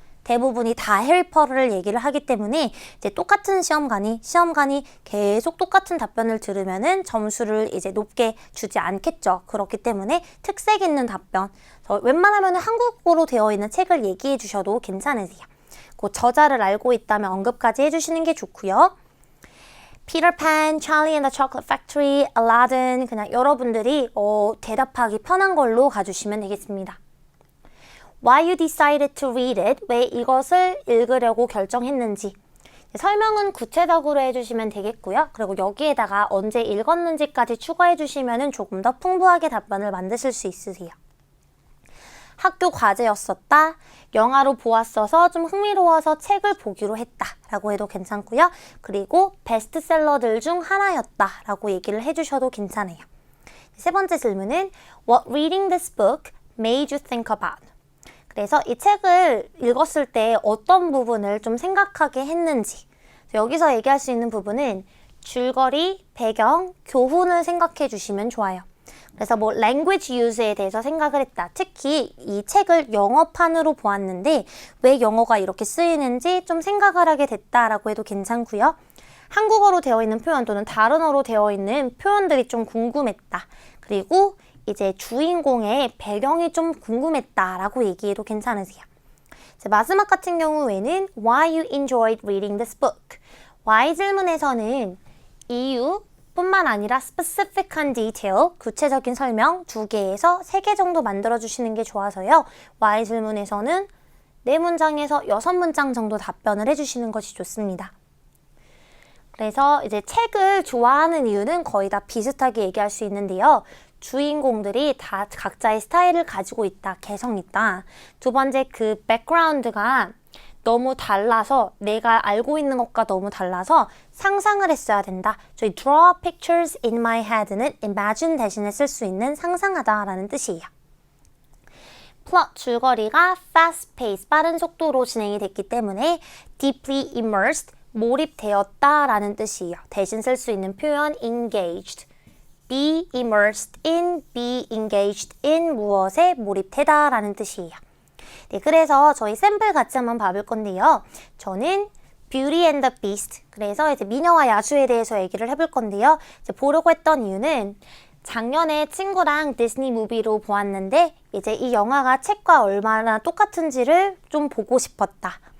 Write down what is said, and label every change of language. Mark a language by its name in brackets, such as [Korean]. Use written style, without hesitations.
[Korean] 대부분이 다 해리포터를 얘기를 하기 때문에 이제 똑같은 시험관이 계속 똑같은 답변을 들으면은 점수를 이제 높게 주지 않겠죠. 그렇기 때문에 특색 있는 답변, 웬만하면 한국어로 되어 있는 책을 얘기해 주셔도 괜찮으세요. 그 저자를 알고 있다면 언급까지 해주시는 게 좋고요. Peter Pan, Charlie and the Chocolate Factory, Aladdin 그냥 여러분들이 대답하기 편한 걸로 가주시면 되겠습니다. [English] Why you decided to read it? [Korean] 왜 이것을 읽으려고 결정했는지. 설명은 구체적으로 해주시면 되겠고요. 그리고 여기에다가 언제 읽었는지까지 추가해주시면 조금 더 풍부하게 답변을 만드실 수 있으세요. 학교 과제였었다. 영화로 보았어서 좀 흥미로워서 책을 보기로 했다. 라고 해도 괜찮고요. 그리고 베스트셀러들 중 하나였다. 라고 얘기를 해주셔도 괜찮아요. 세 번째 질문은 [English] What reading this book made you think about? [Korean] 그래서 이 책을 읽었을 때 어떤 부분을 좀 생각하게 했는지 여기서 얘기할 수 있는 부분은 줄거리, 배경, 교훈을 생각해 주시면 좋아요. 그래서 뭐 language use에 대해서 생각을 했다. 특히 이 책을 영어판으로 보았는데 왜 영어가 이렇게 쓰이는지 좀 생각을 하게 됐다라고 해도 괜찮고요. 한국어로 되어 있는 표현 또는 다른 어로 되어 있는 표현들이 좀 궁금했다. 그리고 이제 주인공의 배경이 좀 궁금했다라고 얘기해도 괜찮으세요. 마지막 같은 경우에는 [English] Why you enjoyed reading this book? [Korean] Why 질문에서는 이유 뿐만 아니라 specific한 detail, 구체적인 설명 2개에서 3개 정도 만들어주시는 게 좋아서요. Why 질문에서는 4문장에서 6문장 정도 답변을 해주시는 것이 좋습니다. 그래서 이제 책을 좋아하는 이유는 거의 다 비슷하게 얘기할 수 있는데요. 주인공들이 다 각자의 스타일을 가지고 있다, 개성 있다. 두 번째 그 백그라운드가 너무 달라서 내가 알고 있는 것과 너무 달라서 상상을 했어야 된다. 저희 [English] draw pictures in my head [Korean] 는 imagine 대신에 쓸 수 있는 상상하다라는 뜻이에요. 플롯 줄거리가 [English] fast pace [Korean] 빠른 속도로 진행이 됐기 때문에 [English] deeply immersed [Korean] 몰입되었다라는 뜻이에요. 대신 쓸 수 있는 표현 engaged. [English] be immersed in, be engaged in [Korean] 무엇에 몰입되다 라는 뜻이에요. 네, 그래서 저희 샘플 같이 한번 봐볼 건데요. 저는 Beauty and the Beast, 그래서 이제 미녀와 야수에 대해서 얘기를 해볼 건데요. 이제 보려고 했던 이유는 작년에 친구랑 디즈니 무비로 보았는데 이제 이 영화가 책과 얼마나 똑같은지를 좀 보고 싶었다.